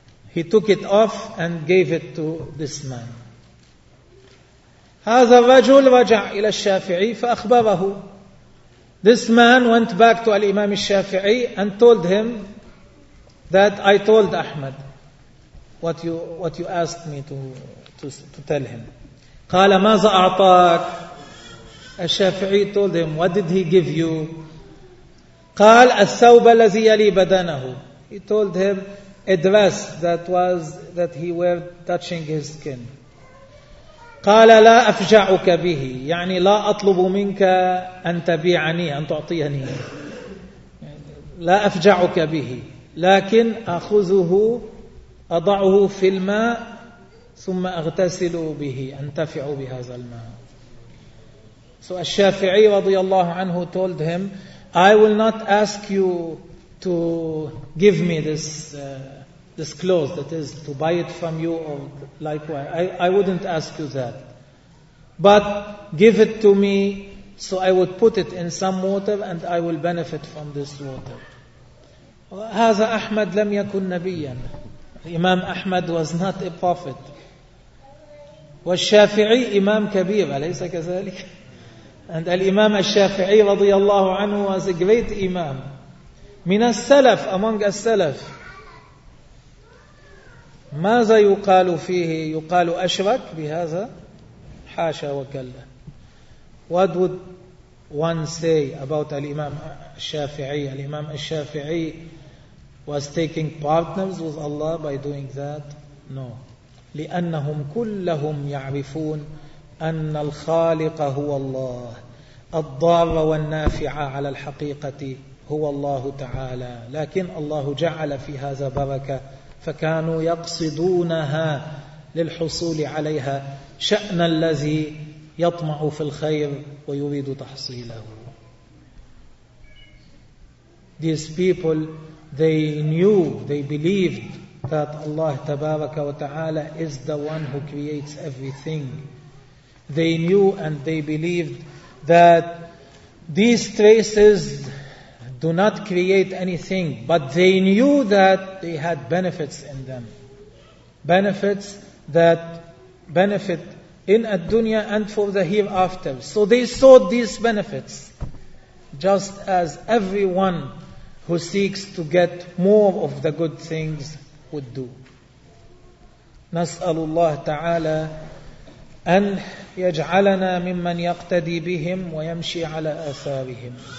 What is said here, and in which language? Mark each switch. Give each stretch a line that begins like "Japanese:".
English: He took it off and gave it to this man.
Arabic: هذا الرجل رجع إلى الشافعي فأخبره.
English: This man went back to Al-Imam al-Shafi'i and told him that I told Ahmed what you asked me to tell him.
Arabic: قال ماذا أعطاك؟
English: Al-Shafi'i told him, what did he give you?
Arabic: قال الثوب الذي يلي بدنه.
English: He told him a dress that he wore touching his skin.
Arabic: قال لا أفجعك به يعني لا أطلب منك أن تبيعني أن تعطيني لا أفجعك به لكن أخذه أضعه في الماء ثم أغتسل به أنتفع بهذا الماء.
English: So الشافعي رضي الله عنه told him I will not ask you to give me this clothes, that is to buy it from you or likewise. I wouldn't ask you that. But give it to me so I would put it in some water and I will benefit from this water.
Arabic: هذا أحمد لم يكن نبيا.
English: Imam Ahmad was not a prophet.
Arabic: والشافعي إمام كبير أليس كذلك؟
English: And الإمام الشافعي رضي الله عنه was a great imam.
Arabic: من السلف
English: among
Arabic: السلف ماذا يقال فيه؟ يقال أشرك بهذا؟ حاشا وكلا.
English: What would one say about الإمام الشافعي؟ الإمام الشافعي was taking partners with Allah by doing that? No.
Arabic: لأنهم كلهم يعرفون أن الخالق هو الله الضار والنافع على الحقيقة هو الله تعالى، لكن الله جعل في هذا بركة فكانوا يقصدونها للحصول عليها شأن الذي يطمع في الخير ويريد تحصيله.
English: These people, they knew, they believed that Allah Tabaraka wa Ta'ala is the one who creates everything. They knew and they believed that these traces do not create anything, but they knew that they had benefits in them. Benefits that benefit in ad-dunya and for the hereafter. So they sought these benefits. Just as everyone who seeks to get more of the good things would do.
Arabic: نسأل الله تعالى أن يجعلنا ممن يقتدي بهم ويمشي على آثارهم.